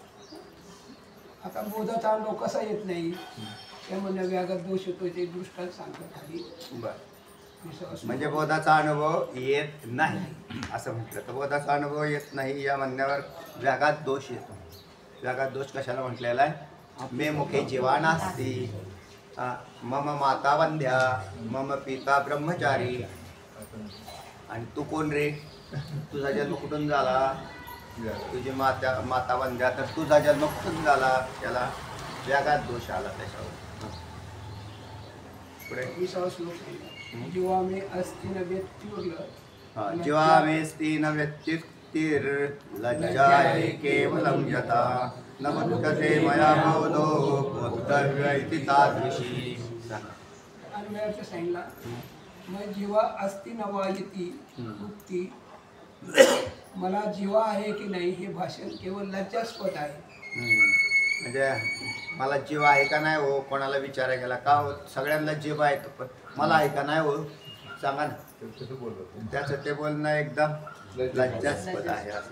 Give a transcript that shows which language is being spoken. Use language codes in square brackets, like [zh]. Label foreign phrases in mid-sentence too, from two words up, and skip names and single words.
[mr] आता बोधाचा अनुभव कसा येत नाही त्या म्हणण्या व्याघात दोष येतो ते दृष्टांत सांगतात खाली. बर म्हणजे बोधाचा अनुभव येत नाही असं म्हटलं तर बोधाचा अनुभव येत नाही या म्हणण्यावर व्याघात दोष येतो. व्याघात दोष कशाला म्हटलेला आहे? [sa] मे मुखे जीवा नास्ती मम माता वंद्या मम पिता ब्रह्मचारी. [mr] आणि तू कोण रे? तुझा जन्म कुठून झाला? तुझी माता वंद्या तर तुझा जन्म कुठून झाला? त्याला व्याघात दोष आला त्याच्यावर. पुढे 20वा श्लोक सांगितला [sa] जीवा मे अस्ति न व्यक्तिर्ल जीवा मे स्ति न व्यक्तिर् लज्जाये केवलं यथा न मुक्तते मया बोधो बोद्धव्य इति तादृशी. [mr] आणि वेळाचं सांगितला मग [sa] जीवा अस्ति न वा इति उक्ती [mr] मला जीवा आहे की नाही हे भाषण केवळ लज्जास्पद आहे. म्हणजे मला जीव आहे का नाही हो कोणाला विचारायला गेला का हो सगळ्यांना जीव आहे पण मला आहे का नाही हो सांगा ना. त्याचं ते बोलणं एकदम लज्जास्पद आहे असं.